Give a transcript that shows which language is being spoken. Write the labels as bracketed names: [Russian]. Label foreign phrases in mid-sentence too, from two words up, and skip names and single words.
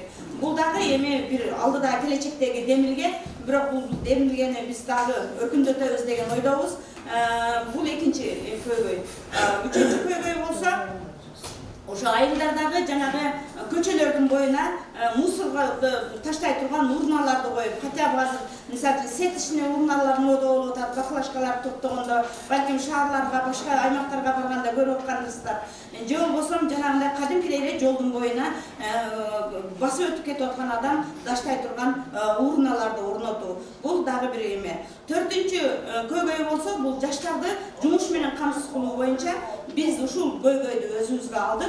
[Kyrgyz] Бул дагы бир алдыда келечектеги демилге, бирок бул демилгени биз дагы өркүндөтөбүз деген ойдобуз. Бул экинчи көйгөй. Үчүнчү көйгөй болсо, ошо айылдардагы жанагы көчөлөрдүн боюна мусорго таштай турган урналарды коюп, [Russian] хотя бы [Kyrgyz] азыр Misal setişine urналарын oda болуп атат, баклажкалар топтогондо, балким шаарларга, башка аймактарга барганда көрүп аткандырсыздар. Же болбосо жанагындай кадимкидей эле жолдун боюна басып өтүп кетип аткан адам даштай турган урналарды орнотуу. Бул дагы бир эме. Төртүнчү көйгөй болсо, бул жаштарды жумуш менен камсыз кылуу боюнча биз ушул көйгөйдү өзүбүзгө алдык.